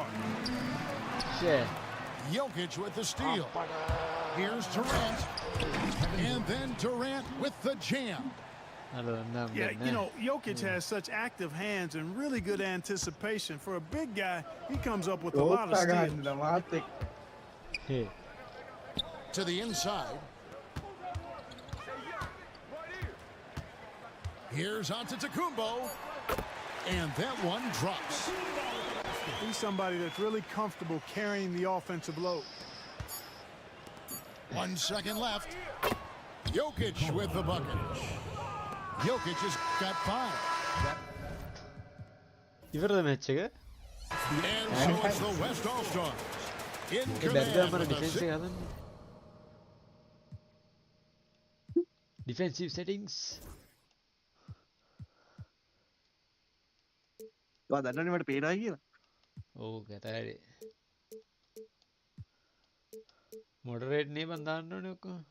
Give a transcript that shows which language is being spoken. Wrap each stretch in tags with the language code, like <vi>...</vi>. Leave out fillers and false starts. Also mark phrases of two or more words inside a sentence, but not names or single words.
<en>Yeah. Jokic with the steal. Here's Durant. And then Durant with the jam. Yeah, you know, Jokic has such active hands and really good anticipation. For a big guy, he comes up with a lot of</en> <si>ඕප්පා</si> <en>steals.</en> <si>ගන්න මාත් එක්ක.</si> <en>Hey. To the inside. Here's Antetokounmpo. And that one drops. He's somebody that's really comfortable carrying the offensive load. 1 second left. Jokic with the bucket. Jokic has got 5.</en> <si>ඉවරද මැච් එක?</si> <en>And so it's the West All-Stars in</en> <si>ඒ</si> <en>command</en> <si>බැද්දාම</si> <en>with a</en> <si>ඩිෆෙන්ස්</si> <en>six-</en> <si>එක හදන්න.</si> <en>Defensive settings.</en> <si>ඔයා දන්නවනේ මට පේනවා කියලා. ඔව් කතරේ. මොඩරේට් නේ බන් දාන්න ඕනේ ඔක්කොම.</si>